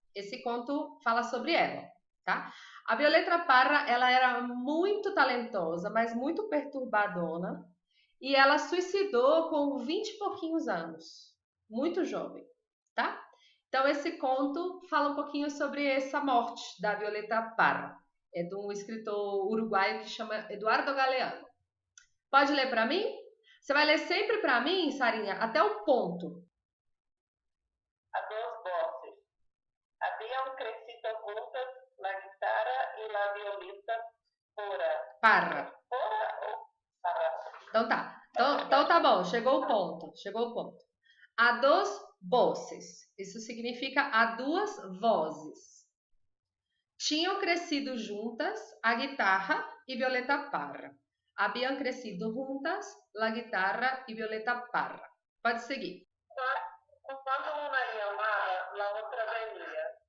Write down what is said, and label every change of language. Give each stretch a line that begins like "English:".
Portuguese: Esse conto fala sobre ela, tá? A Violeta Parra, ela era muito talentosa, mas muito perturbadona, e ela suicidou com 20 e pouquinhos anos, muito jovem, tá? Então esse conto fala um pouquinho sobre essa morte da Violeta Parra. É de um escritor uruguaio que chama Eduardo Galeano. Pode ler para mim? Você vai ler sempre para mim, Sarinha, até o ponto.
Spanish: A dos voces. Habían crecido juntas la guitarra y la violita Parra.
Portuguese: Pora ou Parra? Então tá. Então tá bom, chegou o ponto. Chegou o ponto.
Spanish: A dos voces.
Portuguese: Isso significa a duas vozes. Tinham crescido juntas a guitarra e Violeta Parra.
Spanish: Habían crecido juntas la guitarra y Violeta Parra.
Portuguese: Pode seguir. Quando uma chamava, la outra venia.